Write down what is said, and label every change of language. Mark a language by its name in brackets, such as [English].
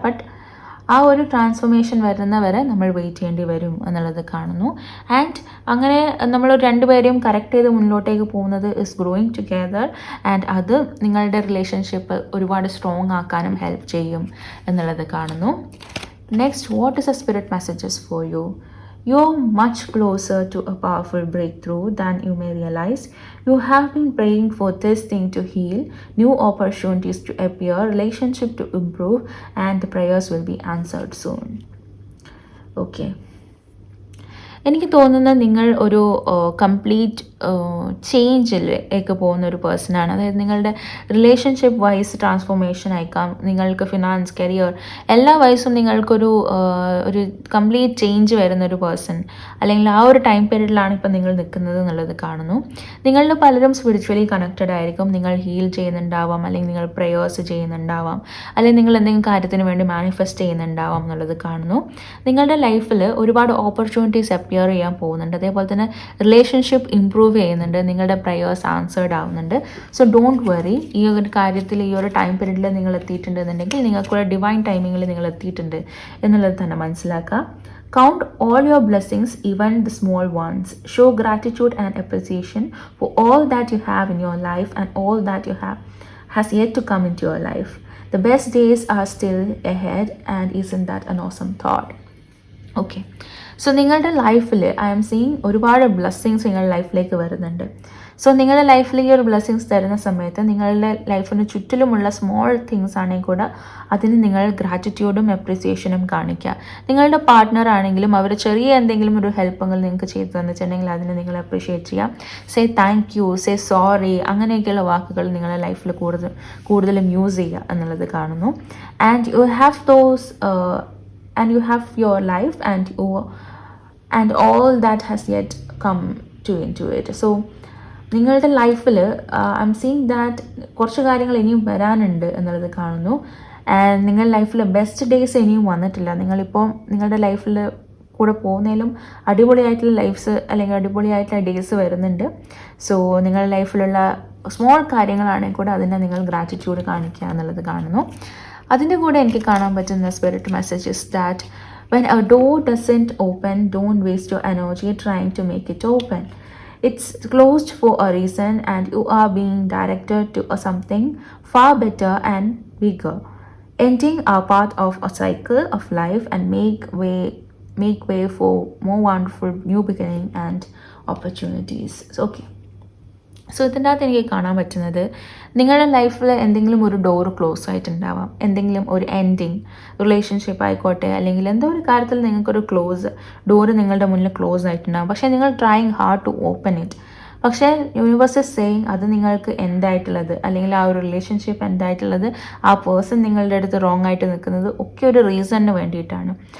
[Malayalam] But ആ ഒരു transformation വരുന്നവരെ നമ്മൾ വെയിറ്റ് ചെയ്യേണ്ടി വരും എന്നുള്ളത് കാണുന്നു. ആൻഡ് അങ്ങനെ നമ്മൾ 2 പേരെയും കറക്റ്റ് ചെയ്ത് മുന്നോട്ടേക്ക് പോകുന്നത് [English] Is growing together. [Malayalam] ആൻഡ് അത് നിങ്ങളുടെ റിലേഷൻഷിപ്പ് ഒരുപാട് സ്ട്രോങ് ആക്കാനും ഹെൽപ്പ് ചെയ്യും എന്നുള്ളത് കാണുന്നു. [English] Next, what is a spirit messages for you? You're much closer to a powerful breakthrough than you may realize. You have been praying for this thing to heal, new opportunities to appear, relationship to improve, and the prayers will be answered soon. Okay. [Malayalam] എനിക്ക് തോന്നുന്നത് നിങ്ങൾ ഒരു complete ചേഞ്ചിലേക്ക് പോകുന്ന ഒരു പേഴ്സണാണ്. അതായത് നിങ്ങളുടെ relationship vice transformation അയക്കാം, നിങ്ങൾക്ക് ഫിനാൻസ്, കരിയർ എല്ലാ വൈസും നിങ്ങൾക്കൊരു ഒരു കംപ്ലീറ്റ് ചേഞ്ച് വരുന്ന ഒരു പേഴ്സൺ, അല്ലെങ്കിൽ ആ ഒരു ടൈം പീരീഡിലാണ് ഇപ്പം നിങ്ങൾ നിൽക്കുന്നത് എന്നുള്ളത് കാണുന്നു. നിങ്ങളിൽ പലരും സ്പിരിച്വലി കണക്റ്റഡ് ആയിരിക്കും. നിങ്ങൾ ഹീൽ ചെയ്യുന്നുണ്ടാവാം, അല്ലെങ്കിൽ നിങ്ങൾ പ്രേയേഴ്സ് ചെയ്യുന്നുണ്ടാവാം, അല്ലെങ്കിൽ നിങ്ങൾ എന്തെങ്കിലും കാര്യത്തിന് വേണ്ടി മാനിഫെസ്റ്റ് ചെയ്യുന്നുണ്ടാവാം എന്നുള്ളത് കാണുന്നു. നിങ്ങളുടെ ലൈഫിൽ ഒരുപാട് ഓപ്പർച്യൂണിറ്റീസ് അപ്പിയർ ചെയ്യാൻ പോകുന്നുണ്ട്. അതേപോലെ തന്നെ റിലേഷൻഷിപ്പ് ഇമ്പ്രൂവ് ചെയ്യുന്നുണ്ട്, നിങ്ങളുടെ പ്രേയേഴ്സ് ആൻസേർഡ് ആവുന്നുണ്ട്. സോ [English] don't worry, [Malayalam] ഈ ഒരു കാര്യത്തിൽ ഈ ഒരു ടൈം പീരീഡിൽ നിങ്ങൾ എത്തിയിട്ടുണ്ടെന്നുണ്ടെങ്കിൽ നിങ്ങൾക്കുള്ള ഡിവൈൻ ടൈമിങ്ങിൽ നിങ്ങൾ എത്തിയിട്ടുണ്ട് എന്നുള്ളത് തന്നെ മനസ്സിലാക്കുക. [English] Count all your blessings, even the small ones. Show gratitude and appreciation for all that you have in your life and all that you have has yet to come into your life. The best days are still ahead, and isn't that an awesome thought? [Malayalam] Okay, so നിങ്ങളുടെ ലൈഫിൽ [English] I am seeing [Malayalam] ഒരുപാട് blessings നിങ്ങളുടെ ലൈഫിലേക്ക് വരുന്നുണ്ട്. So നിങ്ങളുടെ ലൈഫിൽ ഈ ഒരു ബ്ലെസ്സിങ്സ് തരുന്ന സമയത്ത് നിങ്ങളുടെ ലൈഫിന് ചുറ്റിലുമുള്ള സ്മോൾ തിങ്സ് ആണെങ്കിൽ കൂടെ അതിന് നിങ്ങൾ ഗ്രാറ്റിറ്റ്യൂഡും അപ്രിസിയേഷനും കാണിക്കുക. നിങ്ങളുടെ പാർട്ട്ണർ ആണെങ്കിലും അവർ ചെറിയ എന്തെങ്കിലും ഒരു ഹെൽപ്പെങ്കിൽ നിങ്ങൾക്ക് ചെയ്തു തന്നിട്ടുണ്ടെങ്കിൽ അതിനെ നിങ്ങൾ അപ്രിഷിയേറ്റ് ചെയ്യാം. [English] say thank you, say sorry, [Malayalam] അങ്ങനെയൊക്കെയുള്ള വാക്കുകൾ നിങ്ങളുടെ ലൈഫിൽ കൂടുതലും യൂസ് ചെയ്യുക എന്നുള്ളത് കാണുന്നു. [English] And you have those and you have your life and all that has yet come into it. [Malayalam] So നിങ്ങളുടെ ലൈഫിൽ [English] I am seeing that [Malayalam] കുറച്ച് കാര്യങ്ങൾ ഇനിയും വരാനുണ്ട് എന്നുള്ളത് കാണുന്നു. ആൻഡ് നിങ്ങളുടെ ലൈഫിൽ ബെസ്റ്റ് ഡേയ്സ് ഇനിയും വന്നിട്ടില്ല. നിങ്ങളിപ്പോൾ നിങ്ങളുടെ ലൈഫിൽ കൂടെ പോകുന്നതിലും അടിപൊളിയായിട്ടുള്ള ലൈഫ്സ് അല്ലെങ്കിൽ അടിപൊളിയായിട്ടുള്ള ഡേയ്സ് വരുന്നുണ്ട്. സോ നിങ്ങളുടെ ലൈഫിലുള്ള സ്മോൾ കാര്യങ്ങളാണെങ്കിൽ കൂടെ അതിനെ നിങ്ങൾ ഗ്രാറ്റിറ്റ്യൂഡ് കാണിക്കുക എന്നുള്ളത് കാണുന്നു. അതിൻ്റെ കൂടെ എനിക്ക് കാണാൻ പറ്റുന്ന spirit message is that [English] when a door doesn't open, don't waste your energy trying to make it open. It's closed for a reason, and you are being directed to something far better and bigger. Ending are part of a cycle of life, and make way for more wonderful new beginning and opportunities. So, okay. [Malayalam] So ഇതിൻ്റെ അകത്ത് എനിക്ക് കാണാൻ പറ്റുന്നത് നിങ്ങളുടെ ലൈഫിൽ എന്തെങ്കിലും ഒരു door close ആയിട്ടുണ്ടാവാം, എന്തെങ്കിലും ഒരു എൻഡിങ്, റിലേഷൻഷിപ്പ് ആയിക്കോട്ടെ, അല്ലെങ്കിൽ എന്തോ ഒരു കാര്യത്തിൽ നിങ്ങൾക്കൊരു ഡോറ് നിങ്ങളുടെ മുന്നിൽ ക്ലോസ് ആയിട്ടുണ്ടാകും. പക്ഷേ നിങ്ങൾ [English] Trying hard to open it. [Malayalam] പക്ഷേ [English] universe is saying [Malayalam] അത് നിങ്ങൾക്ക് എന്തായിട്ടുള്ളത്, അല്ലെങ്കിൽ ആ ഒരു റിലേഷൻഷിപ്പ് എന്തായിട്ടുള്ളത്, ആ പേഴ്സൺ നിങ്ങളുടെ അടുത്ത് റോങ് ആയിട്ട് നിൽക്കുന്നത് ഒക്കെ ഒരു റീസണിന് വേണ്ടിയിട്ടാണ്.